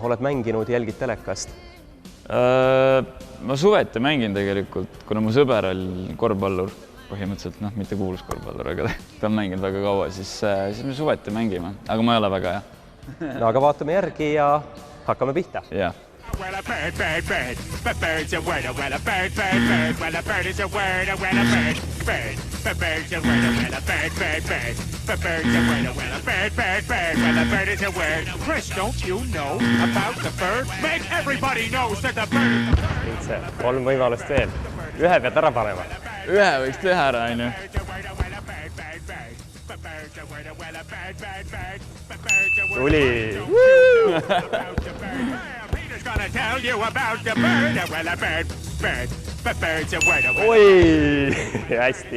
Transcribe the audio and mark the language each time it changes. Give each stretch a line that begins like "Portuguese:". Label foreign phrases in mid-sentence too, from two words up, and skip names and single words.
Estonian: Oled mänginud, jälgid telekast? Ma suveti mängin tegelikult, kuna mu sõber oli korvpallur, põhimõtteliselt, mitte kuulus korvpallur, aga ta on mänginud väga kaua, siis me suveti mängime, aga ma ei ole väga hea. No aga vaatame järgi ja hakkame pihta. Ja.
English: Well, a bird, bird, bird. But bird's a word. Well, a bird, bird, bird. Well, a bird is a word. Well, a bird, bird. But bird's a word. Well, a bird, bird, bird. But bird's a word. Well, a bird, bird, bird. Well, a bird is a word. Chris, don't you know about the bird? Make everybody knows that the bird is the bird.
Estonian: See, 3 võimalust veel. Ühe pead ära panema. Ühe võiks teha ära, on ju. Tuli! Oi! Hästi!